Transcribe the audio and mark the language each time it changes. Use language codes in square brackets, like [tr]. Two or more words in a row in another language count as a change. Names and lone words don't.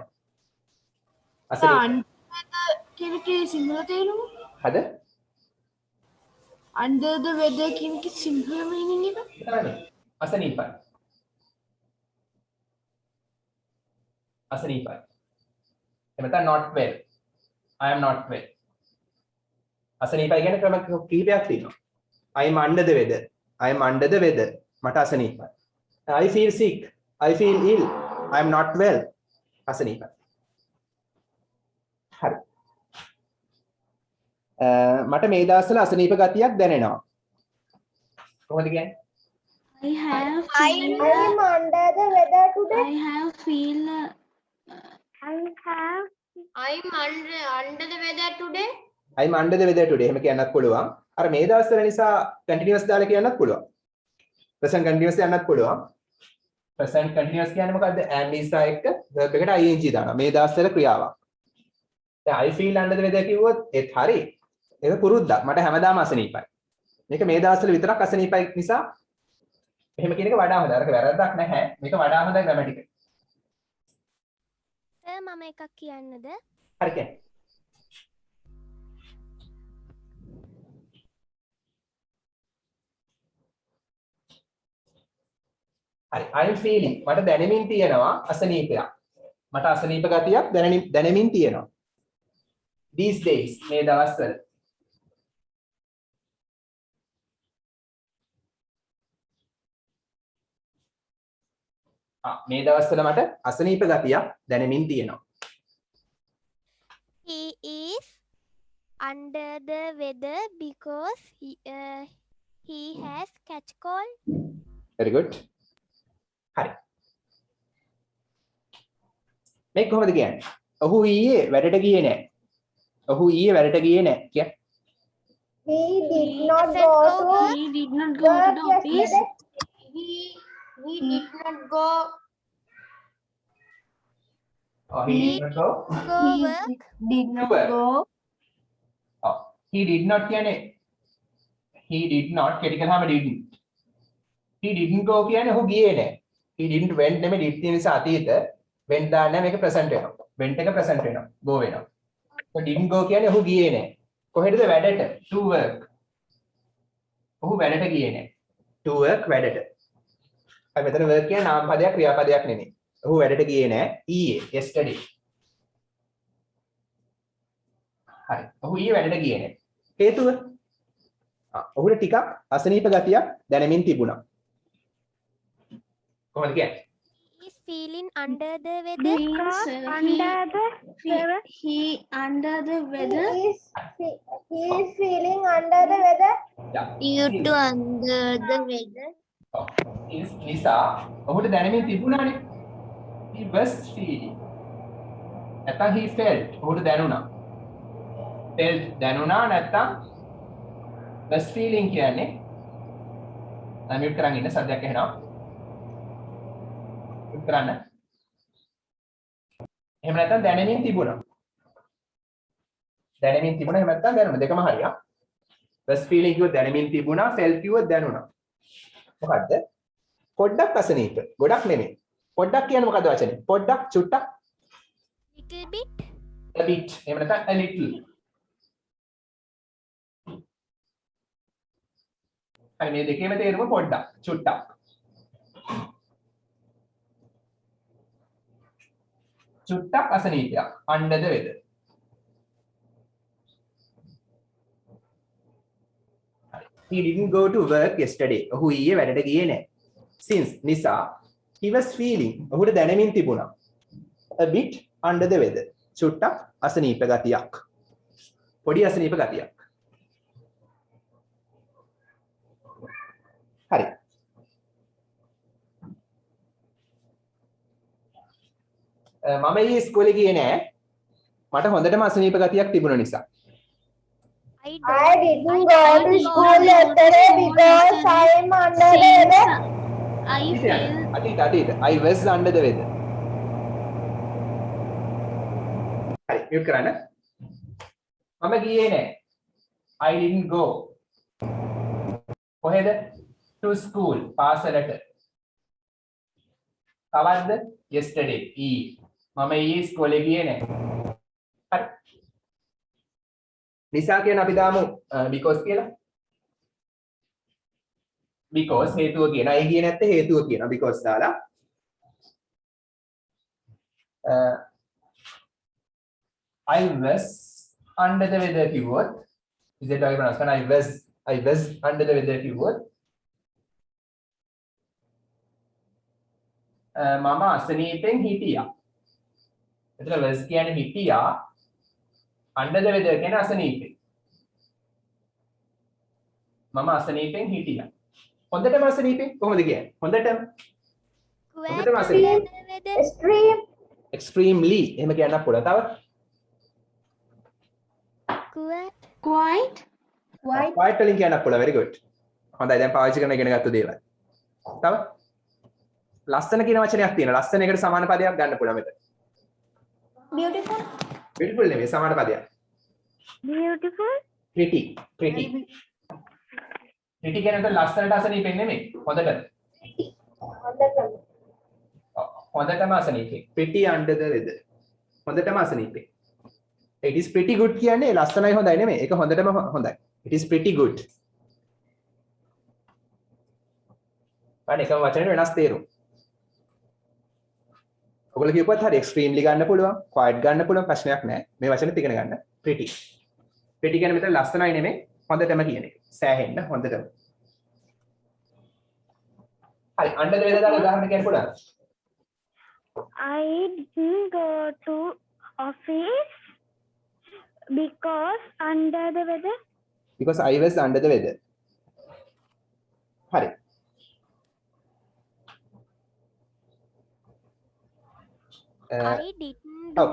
[si] අසනීප කියන එකේ සිංහල තේරුම හද? [en] under the weather [si] කියන එකේ සිංහල meaning එක විතරනේ. අසනීපයි. අසනීපයි. [en] එමෙතන not well. I am not well. [si] අසනීපයි කියන්නේ ක්‍රම කීපයක් තියෙනවා. [en] I am under the weather. I am under the weather. [si] මට අසනීපයි. [en] I feel sick. I feel ill. I am not well. [si] අසනීපයි. හරි. මට මේ දවස්වල අසනීප ගතියක් දැනෙනවා. කොහොමද කියන්නේ? [en] I have I'm under the weather today. I have feel I'm under the weather today. I'm under the weather today. [si] එහෙම කියන්නත් පුළුවන්. අර මේ දවස්වල නිසා continuous දාලා කියන්නත් පුළුවන්. [en] present continuous [si] යන්නත් පුළුවන්. [en] present continuous [si] කියන්නේ මොකද්ද? [en] am is [si] එක්ක verb එකට ing දානවා. මේ දවස්වල ක්‍රියාවක්. දැන් [en] I feel under the weather [si] කිව්වොත් ඒත් හරි. ඒක පුරුද්දක්. මට හැමදාම අසනීපයි. මේක මේ දවස්වල විතරක් අසනීපයි නිසා එහෙම කියන එක වඩා හොඳයි. අරක වැරද්දක් නැහැ. මේක වඩා හොඳයි ග්‍රැමැටිකල්. මම එකක් කියන්නද? හරි කියන්නේ. හරි. [en] I'm feeling [si] මට දැනෙමින් තියෙනවා අසනීපයක්. මට අසනීප ගතියක් දැනෙමින් තියෙනවා. [en] These days [si] මේ දවස්වල මේ දවස්වල මට අසනීප ගතියක් දැනෙමින් තියෙනවා. [en] He is under the weather because he has catch cold. very good. [si] හරි. මේක කොහොමද කියන්නේ? ඔහු ඊයේ වැඩට ගියේ නැහැ. ඔහු ඊයේ වැඩට ගියේ නැහැ කියන්නේ. [en] He did not go to to the office. He did not go. he did not go. Go work. Did not go. He did not කියන්නේ he did not [si] කෙටි කරාම [en] didn't. He didn't go [si] කියන්නේ ඔහු ගියේ නැහැ. [en] He didn't went [si] නෙමෙයි did තියෙන නිසා අතීත went දාන්න මේක present වෙනවා. went එක present වෙනවා. go වෙනවා. so [en] didn't go [si] කියන්නේ ඔහු ගියේ නැහැ. කොහෙටද වැඩට? [en] to work. [si] ඔහු වැඩට ගියේ නැහැ. [en] to work [si] වැඩට. අර මෙතන work කියන්නේ නාම පදයක් ක්‍රියාපදයක් නෙමෙයි. ඔහු වැඩට ගියේ නැහැ ඊයේ yesterday. හරි. ඔහු ඊයේ වැඩට ගියේ නැහැ. හේතුව? ඔහුට ටිකක් අසනීප ගතියක් දැනෙමින් තිබුණා. කොහොමද කියන්නේ? [en] He is feeling under the weather. He under the weather. He is feeling under the weather. Yeah. to under the weather. [si] නිසා ඔහුට දැනෙමින් තිබුණානේ. [en] He was feeling. නැත්නම් he felt. [si] ඔහුට දැනුණා. felt දැනුණා නැත්නම් [en] was feeling [si] කියන්නේ අන්මියුට් කරන් ඉන්න සද්දයක් ඇහෙනවා. මියුට් කරන්න. එහෙම නැත්නම් දැනෙමින් තිබුණා. දැනෙමින් තිබුණා එහෙම නැත්නම් දැනුණා දෙකම හරියක්. [en] was feeling [si] කිව්වොත් දැනෙමින් තිබුණා, felt කිව්වොත් දැනුණා. මොකද්ද? පොඩ්ඩක් අසනීප. ගොඩක් නෙමෙයි. පොඩ්ඩක් කියන්නේ මොකද්ද වචනේ? පොඩ්ඩක් චුට්ටක් [en] little bit, a bit [si] එහෙම නැත්නම් [en] a little. [si] හරි මේ දෙකේම තේරුම පොඩ්ඩක් චුට්ටක්. චුට්ටක් අසනීපයක් [en] under the weather. He didn't go to work yesterday. [si] ඔහු ඊයේ වැඩට ගියේ නැහැ. Since නිසා [en] he was feeling [si] ඔහුට දැනෙමින් තිබුණා [en] a bit under the weather. [si] චුට්ටක් අසනීප ගතියක්. පොඩි අසනීප ගතියක්. හරි. මම ඊයේ ඉස්කෝලේ ගියේ නැහැ. මට හොඳටම අසනීප ගතියක් තිබුණ නිසා. [en] I I didn't go to school yesterday because I'm under the weather. I feel අතීත I was under the weather. [si] හරි මියුට් කරන්න. මම ගියේ නැහැ. [en] I didn't go. [si] කොහෙද? [en] To school [si] පාසලට. කවද්ද? yesterday ඊ. මම ඊයේ ඉස්කෝලේ ගියේ නැහැ. හරි. නිසා කියන අපි දාමු because කියලා. because හේතුව කියන. අය ගියේ නැත්te හේතුව කියනවා because දාලා. [en] I was under the weather කිව්වොත් is it right pronunciation? I was under the weather [si] කිව්වොත් මම අසනීපෙන් හිටියා. එතන was කියන්නේ හිටියා. [en] under the weather [si] කියන්නේ අසනීපෙන්. මම අසනීපෙන් හිටියා. හොඳටම අසනීපෙන් කොහොමද කියන්නේ? හොඳටම අසනීපෙන්. [en] extreme. [si] extremely එහෙම කියන්නත් පුළුවන්. තව [en] Quite. [si] quite වලින් කියන්නත් පුළුවන්. [en] very good. [si] හොඳයි දැන් පාවිච්චි කරන ඉගෙන ගත්ත දේවල්. තව ලස්සන කියන වචනයක් තියෙනවා. ලස්සන එකට සමාන පදයක් ගන්න පුළුවන් මෙතන. [en] Beautiful. [si] beautiful නෙමෙයි සමාන පදයක්. [en] Beautiful. [si] pretty කියන්නේ ලස්සනට අසනීපෙන් නෙමෙයි. හොඳට. හොඳටම අසනීපෙන්. [en] pretty under the weather. [si] හොඳටම අසනීපෙන්. [en] it is pretty good [si] කියන්නේ ලස්සනයි හොඳයි නෙමෙයි. ඒක හොඳටම හොඳයි. [en] it is pretty good. [si] බලන්න එකම වචනේ වෙනස් තේරුම්. ඔයගොල්ලෝ කියපුවත් හරි extremely ගන්න පුළුවන්, quite ගන්න පුළුවන් ප්‍රශ්නයක් නැහැ. මේ වචනේ ඉගෙන ගන්න. [en] pretty. [si] pretty කියන්නේ මෙතන ලස්සනයි නෙමෙයි, හොඳටම කියන එක. සෑහෙන්න හොඳටම. හරි [en] under the weather [si] දාලා උදාහරණ කියන්න පුළුවන්. [en] I didn't go to office because under the weather. Because I was under the weather. [si] හරි. [en] I didn't do